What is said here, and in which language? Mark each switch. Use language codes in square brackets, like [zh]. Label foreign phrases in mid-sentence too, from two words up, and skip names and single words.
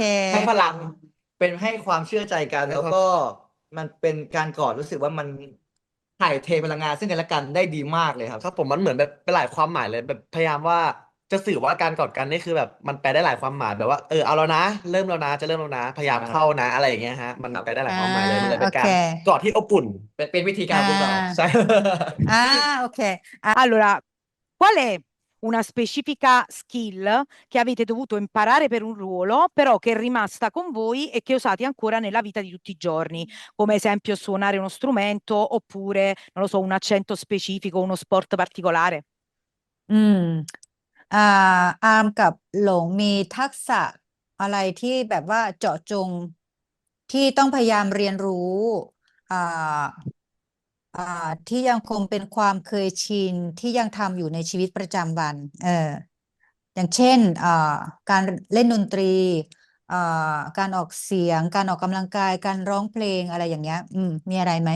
[th] ให้พลังเป็นให้ความเชื่อใจกันแล้วก็มันเป็นการกอดรู้สึกว่ามันถ่ายเทพลังงานซึ่งกันและกันได้ดีมากเลยครับ ครับผมมันเหมือนแบบเป็นหลายความหมายเลยแบบพยายามว่าจะสื่อว่าการกอดกันนี่คือแบบมันแปลได้หลายความหมายแบบว่าเอาแล้วนะเริ่มแล้วนะจะเริ่มแล้วนะพยายามเข้านะอะไรอย่างเงี้ยฮะมัน ครับ แปลได้หลา อ่า ยความหมายเลยมันเลย โอเค เป็นการกอดที่อบอุ่น เป็นวิธีกา อ่ รของพวกเรา า ใช่ อ่าโอเค [it] Allora, qual è una specifica skill che avete dovuto imparare per un ruolo, però che è rimasta con voi e che usate ancora nella vita di tutti i giorni? Come esempio suonare uno strumento oppure, non lo so, un accento specifico, uno sport particolare? [th] อืมอ่าอามกับหลงมีทักษะอะไรที่แบบว่าเจาะจงที่ต้องพยายามเรียนรู้อ่าอ่าที่ยังคงเป็นความเคยชินที่ยังทำอยู่ในชีวิตประจำวันอย่างเช่นการเล่นดนตรีอ่าการออกเสียงการออกกำลังกายการร้องเพลงอะไรอย่างเงี้ยมีอะไรไหม